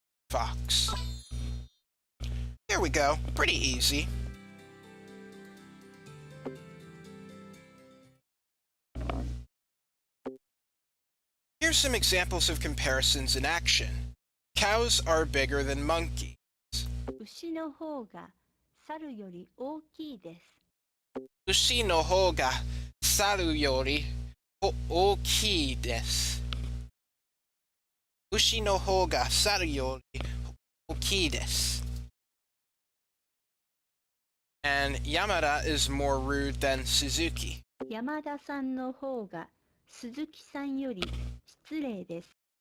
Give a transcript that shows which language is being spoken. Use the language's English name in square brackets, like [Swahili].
[English] fox. There we go. Pretty easy. Here's some examples of comparisons in action. Cows are bigger than monkeys. [Japanese] 牛の方が猿より大きいです Ushi no hou ga saru yori ookii desu. Ushi no hou ga saru yori ookii desu. [English] And Yamada is more rude than Suzuki. [Japanese] 山田さんの方が鈴木さんより失礼です